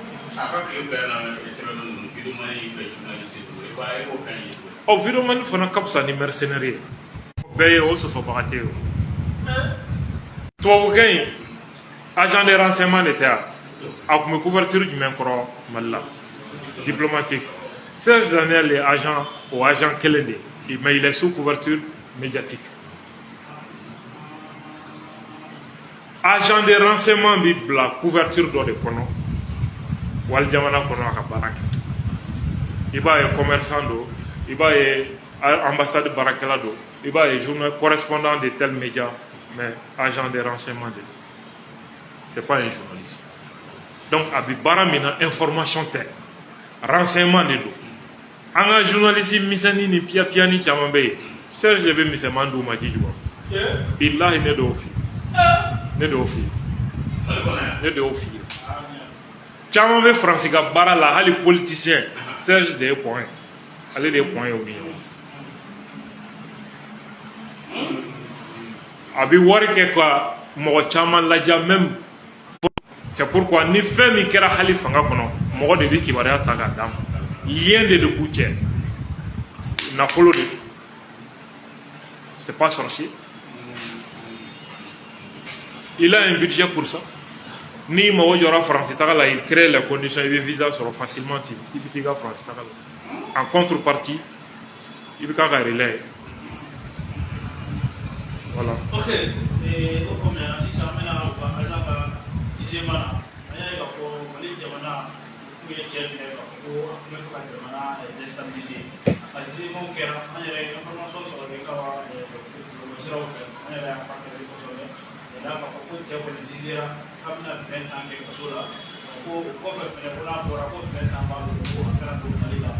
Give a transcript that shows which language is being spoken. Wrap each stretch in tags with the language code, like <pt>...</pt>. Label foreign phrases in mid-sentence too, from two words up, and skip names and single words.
<bm>Video mani fana ka fisa ni mercenaire ye. Bɛɛ ye o sɔsɔbaga tɛ ye o. Tubabukɛ in</bm> <fr>agent de renseignement</fr> <bm>de tɛ yan. A tun bɛ couverture jumɛn kɔrɔ Mali la? Diplomatique. Serge Daniel ye agent kelen de ye,</bm> <fr>mais il est sous couverture médiatique. Agent de renseignement</fr> <bm>bi bila couverture dɔ de kɔnɔ wali jamana kɔnɔ a ka baara kɛ. I b'a ye commerçant do, i b'a ye ambassade baarakɛla do, i b'a ye</bm> <fr>correspondant de tel média, mais agent de renseignement</fr> <bm>de</bm> <fr>c'est pas un journaliste.</fr> <bm>Donc a bi baara min na information tɛ, renseignement de do. An ka journaliste misɛnnin ni piya-piyani caman bɛ yen, Serge de bɛ misɛnman d'u ma ci jumɛn? Bilahi ne de y'o f'i ye. Ne de y'o f'i ye. Caman bɛ Faransi ka baara la hali politicien Serge de ye point, ale de ye point ye o ni ɲɔgɔn. A bɛ wari kɛ ka mɔgɔ caman ladiya même.</bm> <fr>C'est pourquoi</fr> <bm>ni fɛn min kɛra hali fanga kɔnɔ mɔgɔ de bɛ kibaruya ta k'a d'a ma. Lien de b'u cɛ, nafolo de,</bm> <fr>c'est pas sorcier. Il a un budget pour ça.</fr> <bm>Ni mago jɔra Faransi taga la,</bm> <fr>il crée les conditions,</fr> <bm>il bɛ visa sɔrɔ facilement i bɛ t'i ka Faransi taga la.</bm> <fr>En contrepartie,</fr> <bm>i bɛ k'a ka relais. Voilà. Ok. O faamuya sisan an bɛna par exemple jugement na, an y'a ye k'a fɔ Mali jamana tun ye cɛ minɛ k'a fɔ ko a tun bɛ fɛ ka jamana déstabiliser. A jugement kɛra an yɛrɛ ye information sɔrɔ de ka siraw fɛ, an yɛrɛ y'a partager kosɛbɛ. N'a k'a fɔ ko cɛ kɔni jugera k'a bɛna 20 ans kɛ kaso la, ko o kɔfɛ fɛnɛ ko n'a bɔra ko 20 ans b'a bolo ko a kana don Mali la.</bm>